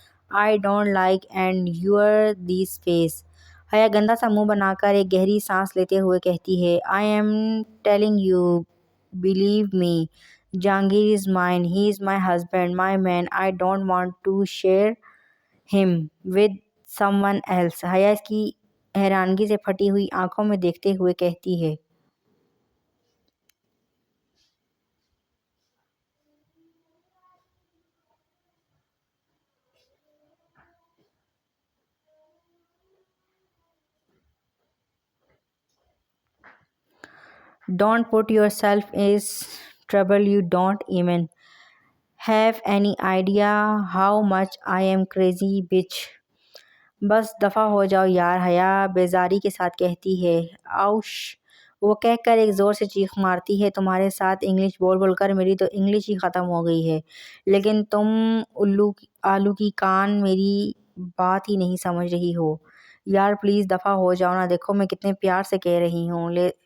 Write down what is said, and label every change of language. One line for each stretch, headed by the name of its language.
English: I don't like and your this face.
Urdu: حیا گندا سا منہ بنا کر ایک گہری سانس لیتے ہوئے کہتی ہے۔
English: "I am telling you, believe me. Jahangir is mine. He is my husband, my man. I don't want to share him with someone else."
Urdu: حیا اس کی حیرانگی سے پھٹی ہوئی آنکھوں میں دیکھتے ہوئے کہتی ہے۔
English: Don't put yourself in trouble. You don't even have any idea how much I am crazy, bitch.
Urdu: بس دفع ہو جاؤ یار، حیا بیزاری کے ساتھ کہتی ہے۔ آؤش! وہ کہہ کر ایک زور سے چیخ مارتی ہے، تمہارے ساتھ انگلش بول بول کر میری تو انگلش ہی ختم ہو گئی ہے، لیکن تم آلو کی کان میری بات ہی نہیں سمجھ رہی ہو۔ یار پلیز دفع ہو جاؤ نا، دیکھو میں کتنے پیار سے کہہ رہی ہوں۔